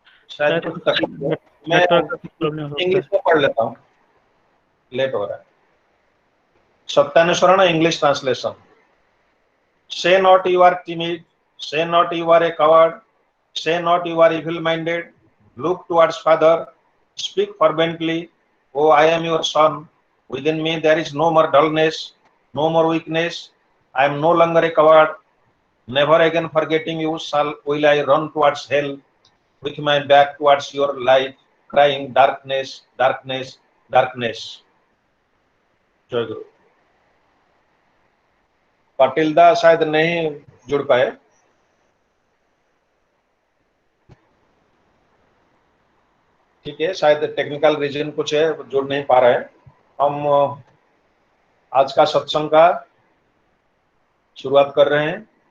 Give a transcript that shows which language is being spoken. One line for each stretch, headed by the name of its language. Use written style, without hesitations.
Hindi: शायद कुछ तकलीफ है। मैं नेटवर्क का प्रॉब्लम हो सकता इंग्लिश में पढ़ लेता हूँ, लेट हो रहा है। सत्यानुसरण English translation.
English: Say not you are timid, say not you are a coward, say not you are evil minded. Look towards Father, speak fervently. Oh, I am your son. Within me there is no more dullness, no more weakness. I am no longer a coward. Never again forgetting you will I run towards hell with my back towards your light, crying darkness, darkness, darkness.
Hindi: जय गुरु। पाटिल दा शायद नहीं जुड़ पाए। ठीक है, शायद technical reason कुछ है, जुड़ नहीं पा रहे हैं। हम आज का सत्संग का शुरुआत कर रहे हैं।